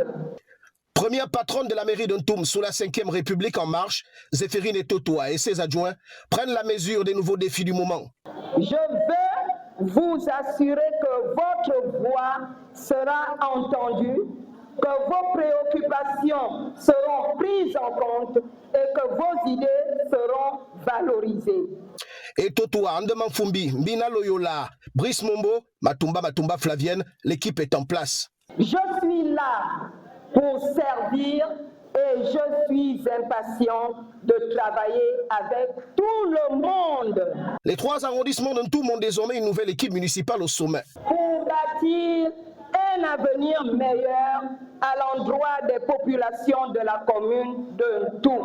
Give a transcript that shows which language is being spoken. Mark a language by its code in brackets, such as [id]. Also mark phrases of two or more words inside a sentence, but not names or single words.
[fr] Première patronne de la mairie d'Ntoum sous la 5e République en marche, Zéphérine Totoa et ses adjoints prennent la mesure des nouveaux défis du moment. Je veux vous assurer que votre voix sera entendue, que vos préoccupations seront prises en compte et que vos idées seront valorisées. Et Totoa, Andeman Fumbi, Mbina Loyola, Brice Mombo, Matumba Flavienne, l'équipe est en place. Je suis là pour servir et je suis impatient de travailler avec tout le monde. Les 3 arrondissements d'Ntoum ont désormais une nouvelle équipe municipale au sommet. Pour bâtir un avenir meilleur à l'endroit des populations de la commune de Ntoum.